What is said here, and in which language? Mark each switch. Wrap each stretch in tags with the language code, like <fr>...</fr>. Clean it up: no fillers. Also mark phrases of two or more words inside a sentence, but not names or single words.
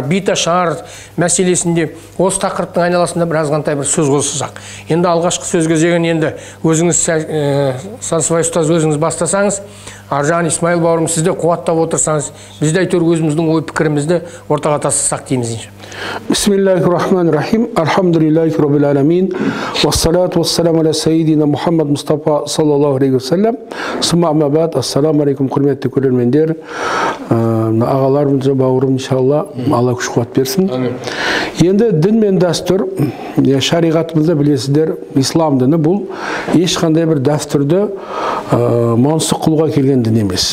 <kk>Биташар мәселесінде осы тақырыптың айналасында біраз ғантай бір сөз қоссақ. Енді алғашқы сөз кезегін енді өзіңіз, Сансызбай ұстаз, өзіңіз бастасаңыз, аржан Исмаил бауырым, сізді қуаттап отырсаңыз, бізде әйтеуір өзіміздің ой пікірімізді ортаға тастасақ дейміз.</kk> <ar>بسم الله الرحمن الرحيم. الحمد لله رب العالمين. والصلاة والسلام على سيدنا محمد مصطفى صلى الله عليه وسلم. ثم أما بعد. السلام عليكم,</ar> <kk>құрметті көрермендер. Ағаларым, бауырым, иншалла, Алла күш-қуат берсін. Енді дін мен дәстүр, шариғатымызда білесіздер, ислам діні бұл ешқандай бір дәстүрді мансұқ қылуға келген дін емес.</kk>